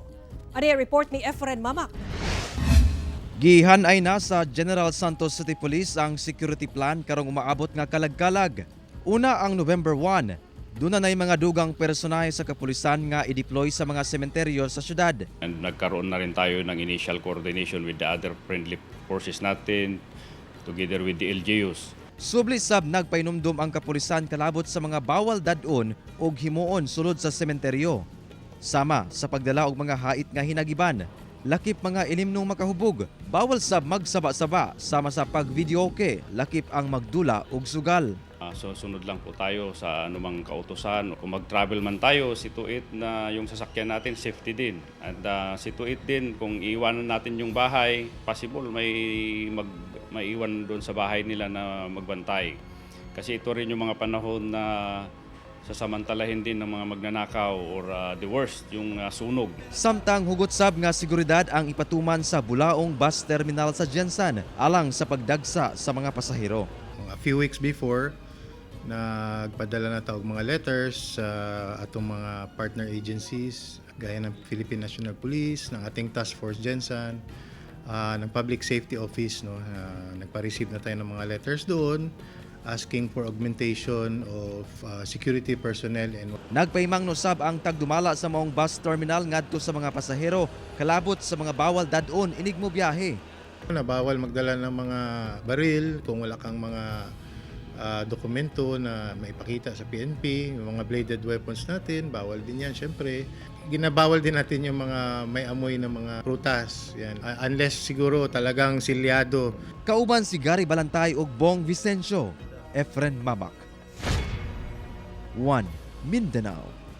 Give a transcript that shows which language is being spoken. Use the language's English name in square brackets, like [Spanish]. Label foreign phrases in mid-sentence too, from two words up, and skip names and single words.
[Cebuano] Ani report ni Efren Mamak. Gihanay na sa General Santos City Police ang security plan karong umaabot nga kalagkalag. Una ang November 1. Doon na mga dugang personahe sa kapulisan nga i-deploy sa mga sementeryo sa syudad. [Filipino] And nagkaroon na rin tayo ng [English] initial coordination with the other friendly forces [Filipino] natin [English] together with the LGUs. [Cebuano] Subli sab nagpainumdum ang kapulisan kalabot sa mga bawal dadon o himuon sulod sa sementeryo. Sama sa pagdala og mga hait nga hinagiban, lakip mga ilimnong makahubog, bawal sab magsaba-saba sama sa pagvideoke, lakip ang magdula og sugal. [Filipino] So sunod lang po tayo sa anumang kautusan. Kung mag-travel man tayo, situit na yung sasakyan natin, safety din. At situit din kung iwanan natin yung bahay, possible may iwan doon sa bahay nila na magbantay. Kasi ito rin yung mga panahon na sasamantalahin din ng mga magnanakaw or [English] the worst, [Filipino] yung sunog. [Cebuano] Samtang hugot sab nga seguridad ang ipatuman sa Bulaong Bus Terminal sa Jensan alang sa pagdagsa sa mga pasahero. [English] A few weeks before, [Cebuano] nagpadala na tawag mga letters sa atong mga [English] partner agencies [Filipino] gaya ng [Cebuano] Philippine National Police, [Filipino] ng ating [Cebuano] Task Force Jensan, ng Public Safety Office. [Filipino] Nagpa-receive na tayo ng mga letters doon [English] asking for augmentation of security personnel. [Cebuano] Nagpahimang nosab ang tagdumala sa maong bus terminal ngadto sa mga pasahero kalabot sa mga bawal dadon inig mo biyahe. [Filipino] Bawal magdala ng mga baril kung wala kang mga dokumento na maipakita sa PNP, yung mga [English] bladed weapons [Filipino] natin, bawal din yan syempre. Ginabawal din natin yung mga may amoy na mga prutas, yan. Unless siguro talagang silyado. [Cebuano] Kauban si Gary Balantay ug Bong Vicencio, Efren Mamak. 1 Mindanao.